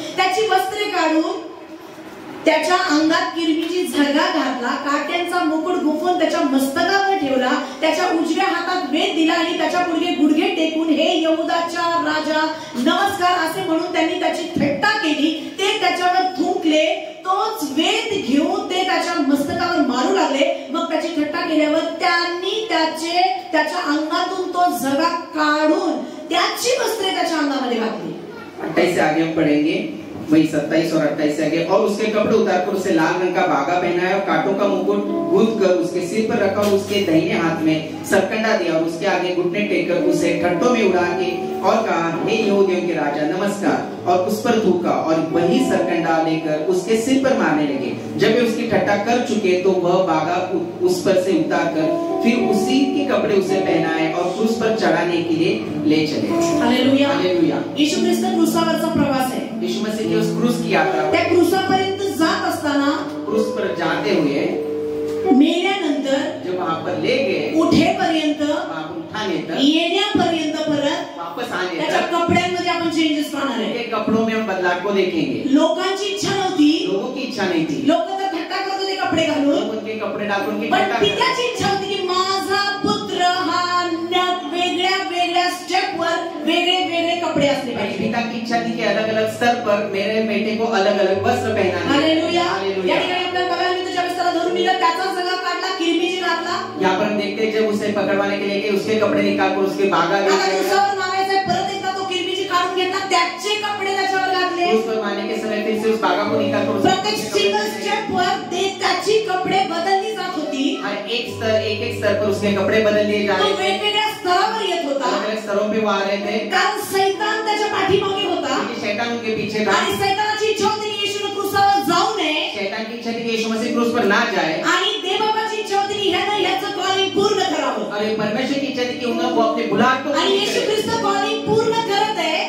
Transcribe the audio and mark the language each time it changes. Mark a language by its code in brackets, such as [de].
[mr] त्याची वस्त्रे काढून त्याच्या अंगात किरमिजी झगा घातला, काट्यांचा मुकुट गुंफून त्याच्या मस्तकावर ठेवला, त्याच्या उजव्या हातात वेद दिला आणि त्याच्या पुढे गुडघे टेकून हे यहूदाचा राजा नमस्कार असे म्हणून त्यांनी त्याची थट्टा केली. ते त्याच्यावर थुंकले, तोच वेद घेऊन ते त्याच्या मस्तकावर मारू लागले. मग त्याची थट्टा केल्यावर त्यांनी त्याच्या अंगातून तो झगा काढून त्याची वस्त्रे त्याच्या अंगामध्ये घातली. [hi] 28 से आगे हम पढ़ेंगे, वही 27 और 28 से आगे. और उसके कपड़े उतारकर उसे लाल रंग का बागा पहनाया और कांटों का मुकुट गूंथ कर उसके सिर पर रखा और उसके दाहिने हाथ में सरकंडा दिया और उसके आगे घुटने टेककर उसे ठट्टों में उड़ा के और कहा, हे यहूदियों के राजा नमस्कार, और उस पर थूका और वही सरकंडा लेकर उसके सिर पर मारने लगे. जब वे उसकी ठट्टा कर चुके तो वह बागा उस पर से उतारकर फिर उसी के कपड़े उसे पहनाए और क्रूस पर चढ़ाने के लिए ले चले. Hallelujah, hallelujah. [mr] येशू ख्रिस्त क्रूसावरचा प्रवास आहे. [hi] यीशु मसीह की उस क्रूस की यात्रा, [mr] त्या क्रूसापर्यंत जात असताना, [hi] क्रूस पर जाते हुए, [mr] मेल्यानंतर, [hi] जब वहाँ पर ले गए, [mr] उठेपर्यंत, [hi] वहाँ उठाने तक, [mr] येण्यापर्यंत परत [hi] वापस आने [mr] त्याच्या [hi] तक [mr] कपड्यांमध्ये आपण चेंजेस पाहणार आहे. [hi] उनके कपड़ों में हम बदलाव को देखेंगे. [mr] लोकांची इच्छा नव्हती, [hi] लोगों की इच्छा नहीं थी, [mr] लोक तर थट्टा करत होते कपडे घालून, [hi] लोग उनके कपड़े डालकर उनकी [mr] पण [hi] ठट्टा करते. [mr] पित्याची इच्छा होती की माझा पुत्र हा वेगळ्या वेगळ्या स्टेपवर वेगळे वेगळे कपडे असले पाहिजे. [hi] पिता की इच्छा थी कि अलग अलग स्तर पर मेरे बेटे को अलग अलग वस्त्र पहनाने. हालेलुया. हालेलुया. [mr] या ठिकाणी आपल्याला बघायला मिळतं ज्यावेळेस त्याला धरून दिलं त्याचा सगळा काढला, किरमिजी घातला. [hi] यहाँ पर हम देखते हैं जब उसे पकड़वाने के लिए गए, उसके कपड़े निकालकर उसके बागा [mr] आता क्रूसावर मारायचं, परत एकदा तो किरमिजी काढून घेतला, त्याचे कपडे त्याच्यावर घातले. [hi] क्रूस पर मारने के समय फिर से उस बागा को निकालकर [mr] प्रत्येक सिंगल स्टेपवर ते त्याची कपडे बदलली जात होती. [hi] हर एक स्तर पर उसके कपडे बदल लिए जा [mr] तो [hi] रहे थे. [mr] वेगवेगळ्या स्तरावर येत होता, [hi] अलग-अलग स्तरों पे वो आ रहे थे, [mr] कारण सैतान त्याच्या पाठीमागे होता. [hi] क्योंकि शैतान उनके पीछे था. [mr] आणि सैतानाची इच्छा होती की येशूने क्रूसावर जाऊ नये, [hi] शैतान की इच्छा थी कि यीशु मसीह क्रूस पर ना जाए. [mr] आणि देवबाबाची इच्छा होती की ह्यानं ह्याचं कॉलिंग पूर्ण करावं. [hi] और ये परमेश्वर की इच्छा थी कि वो अपने बुलाहट को [mr] आणि येशू ख्रिस्त कॉलिंग पूर्ण करत आहे.